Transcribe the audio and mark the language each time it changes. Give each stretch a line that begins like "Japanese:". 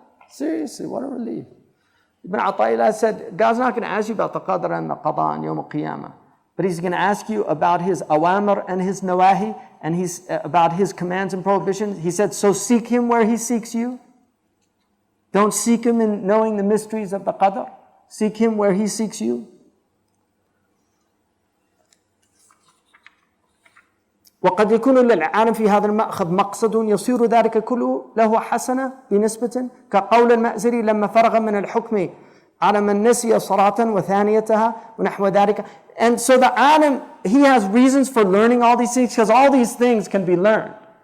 English: Seriously, what a relief. Ibn Ata'illah said, God's not going to ask you about the qadr and the qada on Yawm al-Qiyamah, but He's going to ask you about His awamir and His nawahi, and about His commands and prohibitions. He said, so seek Him where He seeks you. Don't seek Him in knowing the mysteries of the qadr. Seek Him where He seeks you.
Arabic: وقد يكون للعالم في هذا المأخذ مقصد يصير ذلك كله له حسنة بنسبة كقول المأزري لما فرغ من الحكم على من نسي صلاة وثانيتها ونحو ذلك.
English: And so the alim, he has reasons for learning all these things, because all these things can be learned.